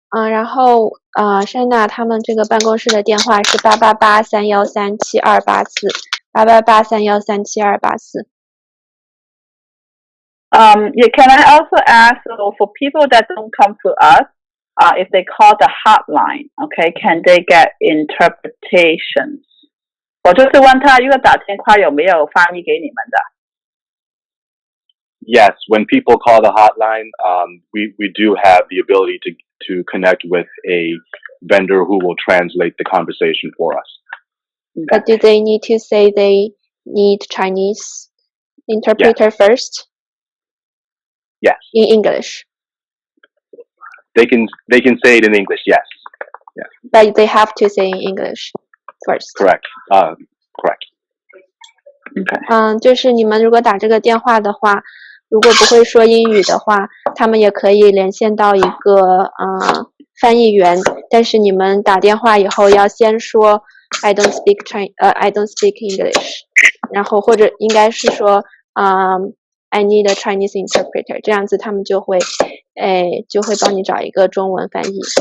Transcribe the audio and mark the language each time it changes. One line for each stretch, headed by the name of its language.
Chinese: 然后珊娜他们这个办公室的电话是888-313-7284，888-313-7284。
English: Yeah, can I also ask, so for people that don't come to us, if they call the hotline, okay, can they get interpretations?
Chinese: 我就是问他，如果打电话有没有翻译给你们的？
English: Yes, when people call the hotline, we do have the ability to connect with a vendor who will translate the conversation for us. But do they need to say they need Chinese interpreter first? Yes. In English? They can say it in English, yes. Yeah. But they have to say in English first. Correct. Correct. Okay.
Chinese: 就是你们如果打这个电话的话，如果不会说英语的话，他们也可以连线到一个翻译员，但是你们打电话以后要先说
English: I don't speak English，
Chinese: 然后或者应该是说
English: I need a Chinese interpreter，
Chinese: 这样子他们就会帮你找一个中文翻译。